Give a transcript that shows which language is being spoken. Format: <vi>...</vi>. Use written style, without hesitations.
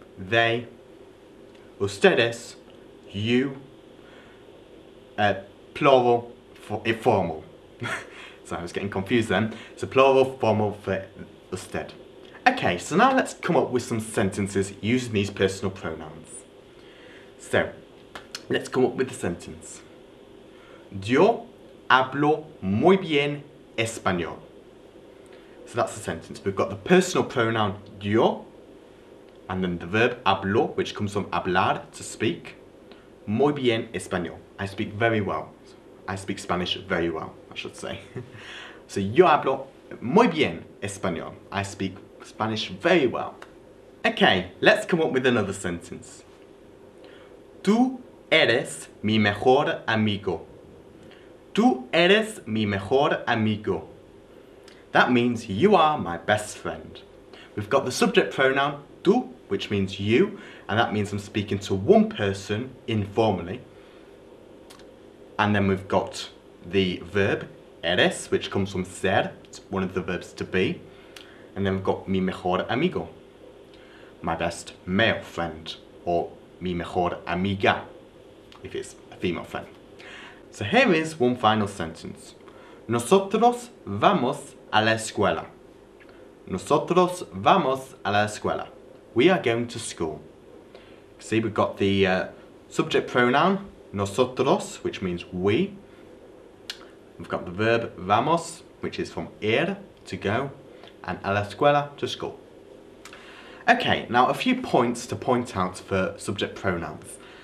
<en>they, ustedes, you, plural informal. So I was getting confused then. It's a plural formal for usted. Okay, so now let's come up with some sentences using these personal pronouns. So, let's come up with the sentence.</en> <es>Yo hablo muy bien español.</es> <en>So that's the sentence. We've got the personal pronoun yo, and then the verb hablo, which comes from hablar, to speak.</en> <es>Muy bien español.</es> <en>I speak very well. I speak Spanish very well, I should say.</en> <es>So yo hablo muy bien español.</es> <en>I speak Spanish very well. Okay, let's come up with another sentence.</en> <es>Tú eres mi mejor amigo. Tú eres mi mejor amigo.</es> <en>That means you are my best friend. We've got the subject pronoun tú, which means you, and that means I'm speaking to one person informally. And then we've got the verb eres, which comes from ser, it's one of the verbs to be. And then we've got</en> <es>mi mejor amigo,</es> <en>my best male friend, or</en> <es>mi mejor amiga,</es> <en>if it's a female friend. So here is one final sentence.</en> <es>Nosotros vamos a la escuela. Nosotros vamos a la escuela.</es> <en>We are going to school. See, we've got the subject pronoun, nosotros, which means we. We've got the verb vamos, which is from ir, to go, and</en> <es>a la escuela,</es> <en>to school. Okay, now a few points to point out for subject pronouns.</en>